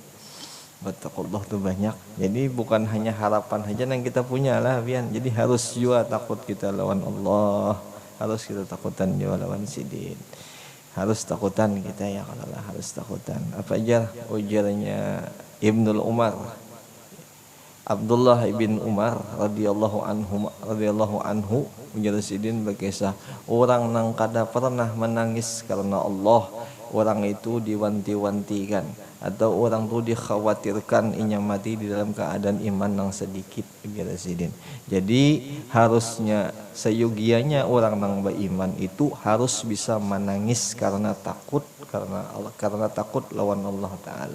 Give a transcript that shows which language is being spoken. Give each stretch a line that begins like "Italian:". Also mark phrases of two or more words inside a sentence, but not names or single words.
Banjar: Wattaqullah tuh banyak. Jadi bukan hanya harapan saja yang kita punya lah Bian. Jadi harus juga takut kita lawan Allah. Harus kita takutan juga lawan sidin. Harus takutan kita ya kalau lah, harus takutan. Apa aja ujarnya Ibnul Umar. Abdullah bin Umar radhiyallahu anhu menjelaskan berkisah orang nang kada pernah menangis karena Allah, orang itu diwanti-wantikan atau orang tu dikhawatirkan inya mati di dalam keadaan iman nang sedikit menjelaskan. Jadi harusnya seyogianya orang nang beriman itu harus bisa menangis karena takut karena takut lawan Allah Ta'ala.